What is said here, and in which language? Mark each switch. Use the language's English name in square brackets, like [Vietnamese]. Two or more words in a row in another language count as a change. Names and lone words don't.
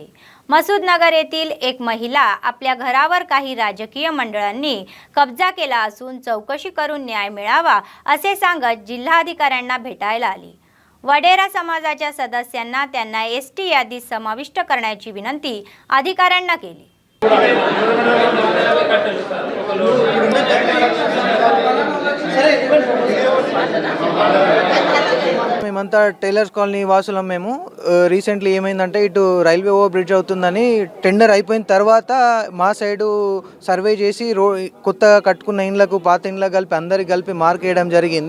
[Marathi] मसूदनगर येथील एक महिला आपल्या घरावर काही राजकीय मंडळांनी कब्जा केला असून चौकशी करून न्याय मिळावा असे सांगत जिल्हाधिकाऱ्यांना भेटायला आली. वडेरा समाजाच्या सदस्यांना त्यांना एसटी यादीत समाविष्ट करण्याची विनंती अधिकाऱ्यांना केली. [Telugu] మేమంతా టైలర్స్ కాలనీ వాసులం. మేము రీసెంట్లీ ఏమైందంటే ఇటు రైల్వే ఓవర్ బ్రిడ్జ్ అవుతుందని టెండర్ అయిపోయిన తర్వాత మా సైడు సర్వే చేసి కొత్తగా కట్టుకున్న ఇండ్లకు పాత ఇండ్లకు కలిపి అందరికి కలిపి మార్క్ వేయడం జరిగింది.